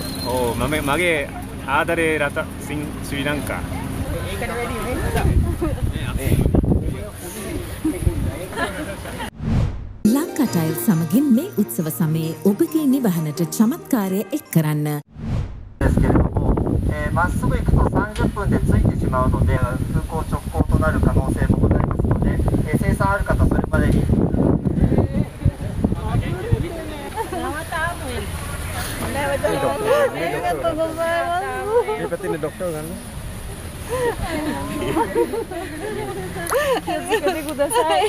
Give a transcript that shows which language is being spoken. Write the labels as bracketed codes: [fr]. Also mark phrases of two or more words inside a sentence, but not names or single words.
[si] ඔව් මගේ ආදරේ රට ශ්‍රී ලංකා. ඒකට වැඩි වෙන්නේ. ලංකටයිල් සමගින් මේ උත්සව සමයේ ඔබගේ නිවහනට චමත්කාරය එක් කරන්න. [ja] まっすぐ行くと30分で着いてしまうので空港直行となる可能性もございますので、生産ある方それまでに。気をつけてください。